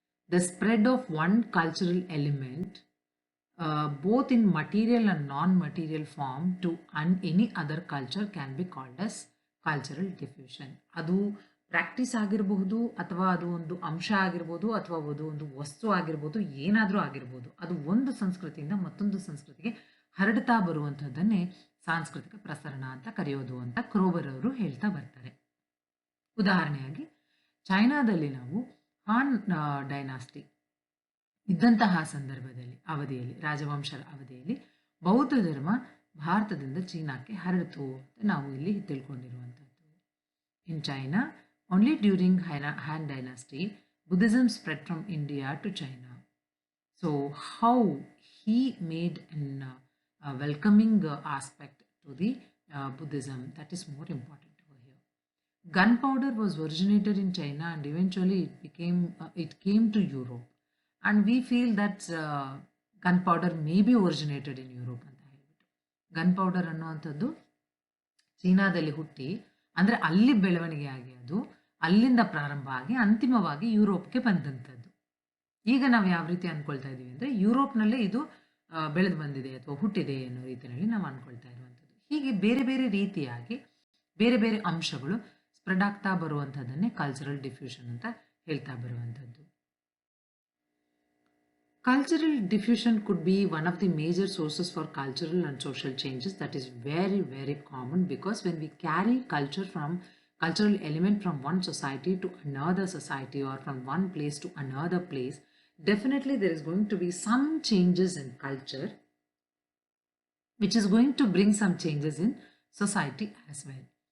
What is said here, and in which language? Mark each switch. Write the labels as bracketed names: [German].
[English] The spread of one cultural element, both in material and non-material form, to any other culture can be called as cultural diffusion. [Kannada] ಅದು practice ಆಗಿರಬಹುದು, ಅಥವಾ ಅದು ಒಂದು ಅಂಶ ಆಗಿರ್ಬೋದು, ಅಥವಾ ಅದು ಒಂದು ವಸ್ತು ಆಗಿರ್ಬೋದು, ಏನಾದರೂ ಆಗಿರ್ಬೋದು, ಅದು ಒಂದು ಸಂಸ್ಕೃತಿಯಿಂದ ಮತ್ತೊಂದು ಸಂಸ್ಕೃತಿಗೆ ಹರಡ್ತಾ ಬರುವಂಥದ್ದನ್ನೇ ಸಾಂಸ್ಕೃತಿಕ ಪ್ರಸರಣ ಅಂತ ಕರೆಯೋದು ಅಂತ ಕ್ರೋಬರ್ ಅವರು ಹೇಳ್ತಾ ಬರ್ತಾರೆ. ಉದಾಹರಣೆಯಾಗಿ ಚೈನಾದಲ್ಲಿ ನಾವು ಹಾನ್ ಡೈನಾಸ್ಟಿ ಇದ್ದಂತಹ ಅವಧಿಯಲ್ಲಿ ರಾಜವಂಶದ ಅವಧಿಯಲ್ಲಿ ಬೌದ್ಧ ಧರ್ಮ ಭಾರತದಿಂದ ಚೀನಾಕ್ಕೆ ಹರಡಿತು ಅಂತ ನಾವು ಇಲ್ಲಿ ತಿಳ್ಕೊಂಡಿರುವಂಥದ್ದು. [English] In China, only during Han dynasty Buddhism spread from India to China. So how he made an welcoming aspect to the Buddhism, that is more important over here. Gunpowder was originated in China and eventually it came to Europe, and we feel that gunpowder may be originated in Europe [Kannada] ಅಂತ ಹೇಳ್ಬಿಟ್ಟು. Gunpowder ಅನ್ನುವಂಥದ್ದು ಚೀನಾದಲ್ಲಿ ಹುಟ್ಟಿ, ಅಂದರೆ ಅಲ್ಲಿ ಬೆಳವಣಿಗೆ ಆಗಿ ಅದು ಅಲ್ಲಿಂದ ಪ್ರಾರಂಭ ಆಗಿ ಅಂತಿಮವಾಗಿ ಯುರೋಪ್ಗೆ ಬಂದಂಥದ್ದು. ಈಗ ನಾವು ಯಾವ ರೀತಿ ಅನ್ಕೊಳ್ತಾ ಇದ್ದೀವಿ ಅಂದರೆ ಯುರೋಪ್ನಲ್ಲೇ ಇದು ಬೆಳೆದು ಬಂದಿದೆ ಅಥವಾ ಹುಟ್ಟಿದೆ ಅನ್ನೋ ರೀತಿಯಲ್ಲಿ ನಾವು ಅನ್ಕೊಳ್ತಾ ಇರುವಂಥದ್ದು. ಹೀಗೆ ಬೇರೆ ಬೇರೆ ರೀತಿಯಾಗಿ ಬೇರೆ ಬೇರೆ ಅಂಶಗಳು ಸ್ಪ್ರೆಡ್ ಆಗ್ತಾ ಬರುವಂಥದ್ದನ್ನೇ ಕಲ್ಚರಲ್ ಡಿಫ್ಯೂಷನ್ ಅಂತ ಹೇಳ್ತಾ ಬರುವಂಥದ್ದು. [English] Cultural diffusion could be one of the major sources for cultural and social changes. That is very, very common, because when we carry cultural element from one society to another society, or from one place to another place, definitely there is going to be some changes in culture, which is going to bring some changes in society as well.